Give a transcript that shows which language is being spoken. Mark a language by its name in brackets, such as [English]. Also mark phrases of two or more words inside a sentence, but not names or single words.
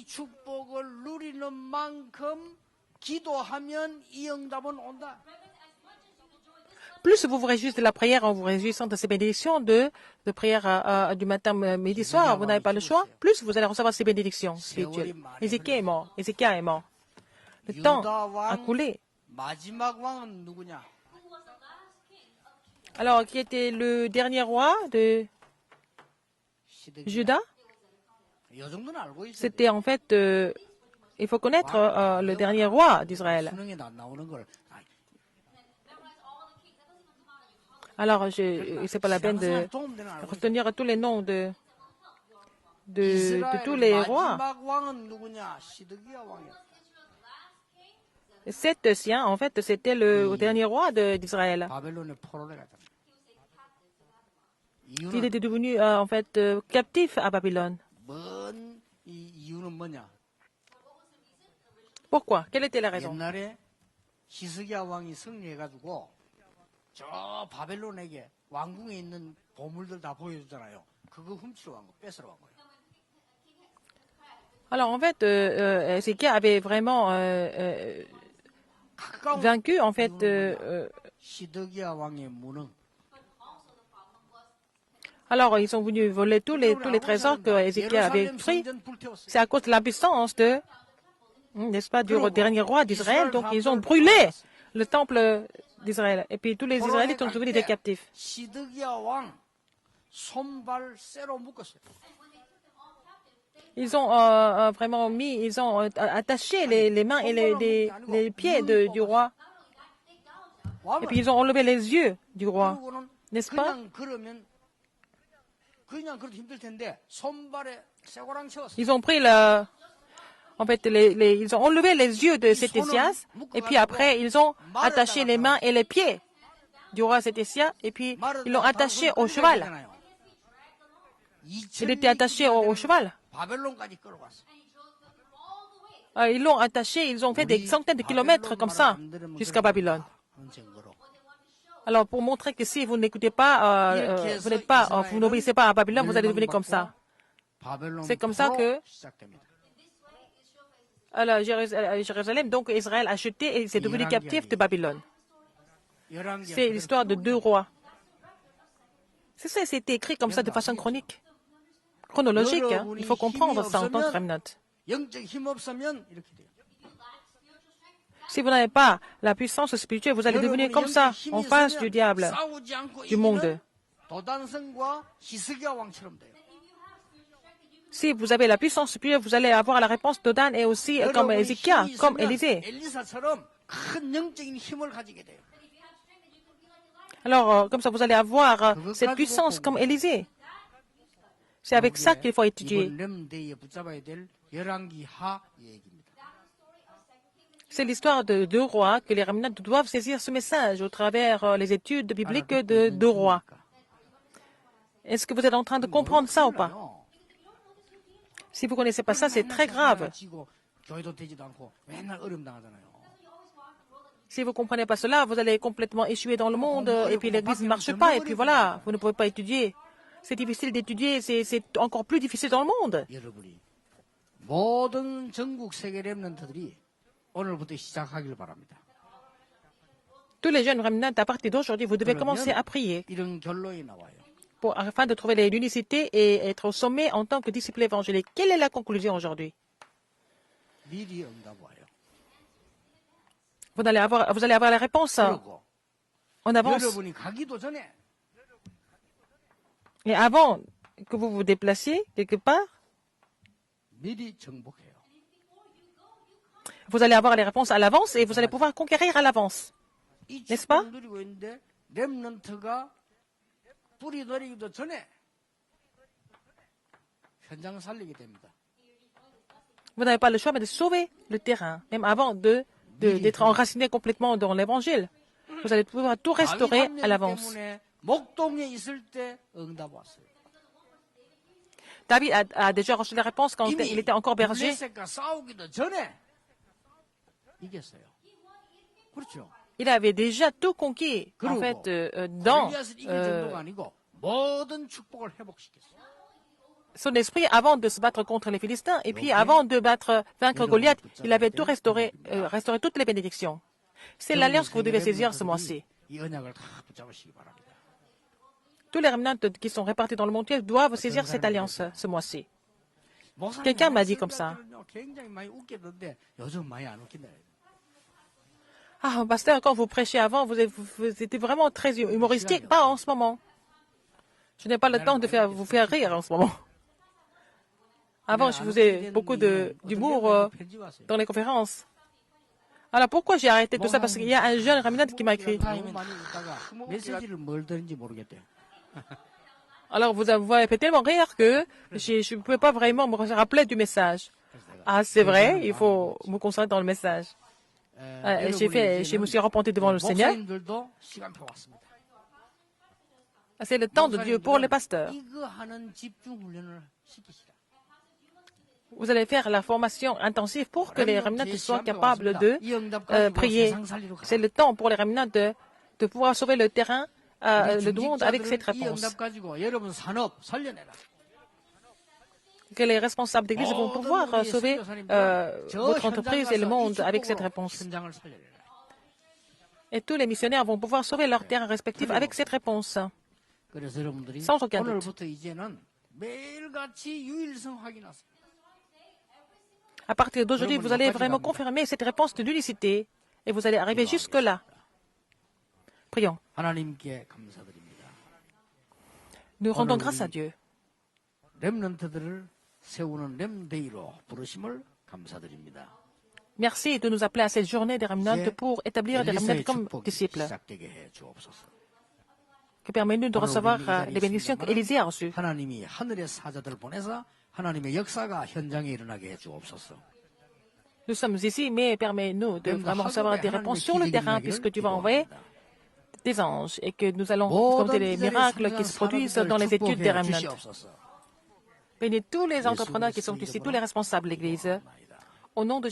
[French] Plus vous vous réjouissez de la prière en vous réjouissant de ces bénédictions de prière du matin, midi, soir, vous n'avez pas le choix, plus vous allez recevoir ces bénédictions spirituelles. Ézéchias est mort. Ézéchias est mort. Le temps a coulé. Alors, qui était le dernier roi de Juda? [Korean] 이 정도는 알고 있어야 [French] C'était en fait, il faut connaître le dernier roi d'Israël. [Korean] 수능에도 안 나오는 걸 [French] Alors, c'est pas la peine de [Korean] 도움되는 알고 있어요. [French] retenir tous les noms de tous [Korean] 이스라엘 [French] les rois. [Korean] 마지막 왕은 누구냐? 시드기야 왕이야. [French] Cet sien, en fait, c'était le dernier roi d'Israël. [Korean] 바벨론의 포로를 갔다. [French] Il était devenu, en fait, captif à Babylone. [Korean] 뭔 이유는 뭐냐? [French] Pourquoi? Quelle était la raison? [Korean] 옛날에 히스기야 왕이 승리해가지고 저 바벨론에게 왕궁에 있는 보물들 다 보여주잖아요. 그거 훔치러 간 거, 뺏으러 간 거예요. [French] Alors, en fait, Ézéchias avait vraiment [Korean] 가까운 [French] vaincu, en fait, [Korean] 시드기야 왕의 무능. [French] alors ils sont venus voler tous les trésors que Ézéchias avait pris. C'est à cause de la puissance de, n'est-ce pas, du dernier roi d'Israël. Donc, ils ont brûlé le temple d'Israël. Et puis, tous les Israélites sont devenus des captifs. [Korean] 시드기야 왕 손발 쇠로 묶었어요. [French] Ils ont vraiment mis, ils ont attaché les mains et les pieds du roi. Et puis, ils ont enlevé les yeux du roi. N'est-ce pas? [Korean] 그냥 그래도 힘들 텐데 손발에 쇠고랑 채웠어요. [French] Ils ont pris en fait, ils ont enlevé les yeux de Sédécias, et puis après, ils ont attaché les mains et les pieds du roi Sédécias, et puis ils l'ont attaché au cheval. Il était attaché au cheval. [Korean] 바벨론까지 끌어갔어. [French] Ils l'ont attaché, ils ont fait des centaines de kilomètres comme ça, jusqu'à Babylone. Alors, pour montrer que si vous n'écoutez pas, vous n'obéissez pas à Babylone, vous allez devenir comme ça. C'est comme ça que à Jérusalem, donc Israël a chuté et s'est devenu captif de Babylone. C'est l'histoire de deux rois. C'est ça, c'était écrit comme ça de façon chronologique. Hein. Il faut comprendre ça en tant que remnant. [Korean] 영적 힘 없으면 이렇게 돼요. [French] Si vous n'avez pas la puissance spirituelle, vous allez devenir comme ça, en face du diable, [Korean] 싸우지 않고 [French] du monde. [Korean] 이기는 도단성과 히스기야 왕처럼 돼요. [French] Si vous avez la puissance spirituelle, vous allez avoir la réponse d'Odan et aussi comme Ézéchias, comme Élisée. [Korean] 엘리사처럼 큰 영적인 힘을 가지게 돼요. [French] Alors, comme ça, vous allez avoir cette puissance comme Élisée. C'est avec ça qu'il faut étudier. [Korean] 이번 렘데이에 붙잡아야 될 열왕기하 얘기입니다. [French] C'est l'histoire de deux rois que les remnants doivent saisir ce message au travers les études bibliques de deux rois. Est-ce que vous êtes en train de comprendre ça ou pas? Si vous ne connaissez pas ça, c'est très grave. Si vous ne comprenez pas cela, vous allez complètement échouer dans le monde et puis l'église ne marche pas et puis voilà, vous ne pouvez pas étudier. C'est difficile d'étudier, c'est encore plus difficile dans le monde. [Korean] 여러분이 모든 전국 세계 렘넌트들이 오늘부터 시작하길 바랍니다. [French] Tous les jeunes remnants, à partir d'aujourd'hui, vous devez commencer à prier [Korean] 이런 결론이 나와요. [French] afin de trouver l'unicité et être au sommet en tant que disciple évangélique. Quelle est la conclusion aujourd'hui? [Korean] 미리 응답 와요. [French] Vous allez avoir la réponse [Korean] 그리고 [French] en avance. [Korean] 여러분이 가기도 전에 [French] Et avant que vous vous déplaciez quelque part, [Korean] 미리 정복해요. [French] vous allez avoir les réponses à l'avance et vous allez pouvoir conquérir à l'avance. [Korean] 이 [French] N'est-ce pas? [Korean] 축복을 누리고 있는데 렘넌트가 뿌리 내리기도 전에 현장 살리게 됩니다. [French] Vous n'avez pas le choix mais de sauver le terrain, même avant d'être enraciné complètement dans l'évangile. Vous allez pouvoir tout restaurer à l'avance. [Korean] 목동에 있을 때 응답 왔어요. [French] David a déjà reçu la réponse quand il était encore berger. [Korean] 블레셋과 싸우기도 전에 이겼어요. 그렇죠. [French] Il avait déjà tout conquis, en fait, dans [Korean] 골리앗을 이길 정도가 아니고 모든 축복을 회복시켰어요. [French] son esprit avant de se battre contre les Philistins. Et puis, avant de vaincre Goliath, il avait tout restauré toutes les bénédictions. C'est l'alliance que vous devez saisir ce mois-ci. [Korean] 이 언약을 다 붙잡으시기 바랍니다. [French] Tous les remnants qui sont répartis dans le monde doivent saisir cette alliance ce mois-ci. Quelqu'un m'a dit comme ça. [Korean] 굉장히 많이 웃겼는데 요즘 많이 안 웃긴다. [French] Ah, pasteur, quand vous prêchez avant, vous étiez vraiment très humoristique. Pas en ce moment. Je n'ai pas le temps de vous faire rire en ce moment. Avant, je faisais beaucoup d'humour dans les conférences. Alors pourquoi j'ai arrêté tout ça? Parce qu'il y a un jeune Remnant qui m'a écrit. [Korean] 너무 많이 읽다가 메시지를 뭘 드는지 모르겠대요. [French] Alors vous avez fait tellement rire que je ne pouvais pas vraiment me rappeler du message. Ah, c'est vrai, il faut me concentrer dans le message. Je me suis repenti devant le Seigneur. [Korean] 목사님들도 시간표 왔습니다. [French] C'est le temps de Dieu pour les pasteurs. [Korean] 이거 하는 집중 훈련을 시키시라. [French] Vous allez faire la formation intensive pour que les remnants soient capables de prier. C'est le temps pour les remnants de pouvoir sauver le terrain, le monde avec cette [Korean] 이 [French] réponse. [Korean] 응답 가지고 여러분 산업 살려내라. [French] Que les responsables d'église vont pouvoir sauver votre entreprise et le monde avec cette réponse. [Korean] 현장을 살려내라. [French] Et tous les missionnaires vont pouvoir sauver leur terrain respectif avec cette réponse. [Korean] 그래서 여러분들이 [French] sans aucun doute. [Korean] 오늘부터 이제는 매일같이 유일성 확인하세요. [French] À partir d'aujourd'hui, vous allez vraiment confirmer cette réponse de l'unicité et vous allez arriver jusque-là. Prions. [Korean] 하나님께 감사드립니다. [French] Nous rendons grâce à Dieu. [Korean] 렘넌트들을 세우는 렘데이로 부르심을 감사드립니다. [French] Merci de nous appeler à cette journée des remnants pour établir des remnants comme disciples. [Korean] 시작되게 해 주옵소서. [French] Que permet-nous de recevoir les bénédictions qu'Élisée a reçues. [Korean] 하나님이 하늘의 사자들을 보내서 하나님의 역사가 현장에 일어나게 해 주옵소서. [French] Nous sommes ici, mais permets-nous de vraiment recevoir des réponses sur le terrain puisque tu vas envoyer des anges et que nous allons compter les miracles qui se produisent dans les études des remnants. Bénis tous les entrepreneurs qui sont ici, tous les responsables de l'Église.